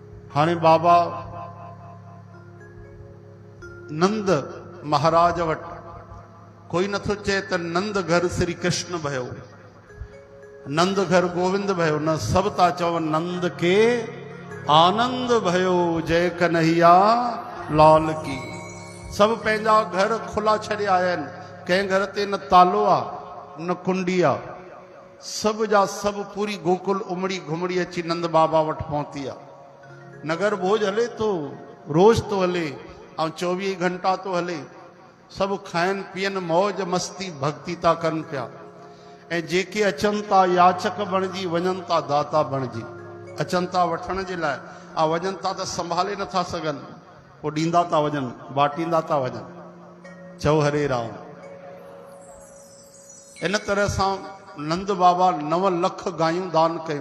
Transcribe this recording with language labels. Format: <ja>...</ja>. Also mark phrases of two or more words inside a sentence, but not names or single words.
<sd>हाणे बाबा नंद महाराज वट कोई नथो चए त</sd> <hi>नंद घर श्री कृष्ण भयो, नंद घर गोविंद भयो,</hi> <sd>न सब ता चवन</sd> <hi>नंद के आनंद भयो, जय कन्हैया लाल की।</hi> <sd>सब पंहिंजा घर खुला छॾिया आहिनि, कंहिं घर ते न तालो आ न कुंडी आ, सब जा सब पूरी गोकुल उमड़ी घुमड़ी अची नंद बाबा वट पहुती आ। नगर भोज हले तो रोज तो हले ऐं 24 घंटा तो हले, सब खाइन पीअन मौज मस्ती भक्ति था कनि पिया। ऐं जेके अचनि था याचक बणिजी वञनि था दाता बणिजी, अचनि था वठण जे लाइ आ वञनि था त संभाले नथा सघनि, पोइ ॾींदा था वञनि, बाटींदा था वञनि। चओ हरे राम। इन तरह सां नंद बाबा 9 लख गायूं दान कयूं।</sd>